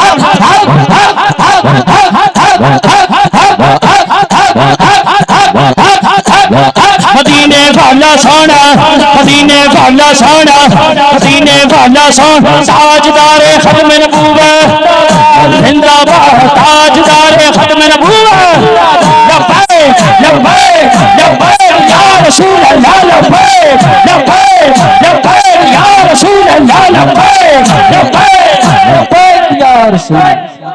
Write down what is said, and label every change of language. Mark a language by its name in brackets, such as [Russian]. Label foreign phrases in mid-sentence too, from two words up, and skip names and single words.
[Punjabi] ਮਦੀਨੇ ਵਾਲਾ ਸੋਹਣਾ ਮਦੀਨੇ ਵਾਲਾ ਸੋਹਣਾ ਮਦੀਨੇ ਵਾਲਾ ਸੋਹਣਾ [Urdu] تاجدارِ ختمِ نبوت زندہ باد تاجدارِ ختمِ نبوت [Arabic] لبيك لبيك لبيك يا رسول الله لبيك لبيك لبيك يا رسول الله لبيك لبيك لبيك يا رسول